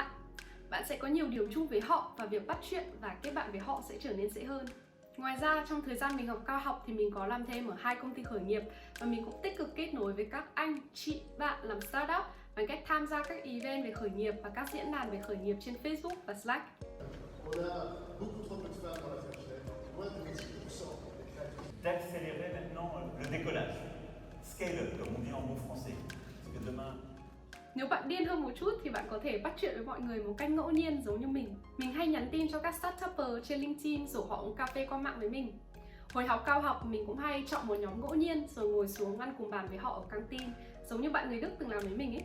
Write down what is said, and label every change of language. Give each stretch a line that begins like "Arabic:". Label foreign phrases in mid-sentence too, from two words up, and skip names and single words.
Vietnamese: Bạn sẽ có nhiều điểm chung với họ và việc bắt chuyện và kết bạn với họ sẽ trở nên dễ hơn. Ngoài ra, trong thời gian mình học cao học thì mình có làm thêm ở 2 công ty khởi nghiệp và mình cũng tích cực kết nối với các anh, chị, bạn làm startup bằng cách tham gia các event về khởi nghiệp và các diễn đàn về khởi nghiệp trên Facebook và Slack.
French: D'accélérer maintenant le décollage.
English: Scale up,
French: comme on dit en bon français. Parce que demain...
Vietnamese: Nếu bạn điên hơn một chút thì bạn có thể bắt chuyện với mọi người một cách ngẫu nhiên giống như mình. Mình hay nhắn tin cho các startupper trên LinkedIn rủ họ uống cà phê qua mạng với mình. Hồi học cao học mình cũng hay chọn một nhóm ngẫu nhiên rồi ngồi xuống ăn cùng bàn với họ ở căng tin, giống như bạn người Đức từng làm với mình ấy.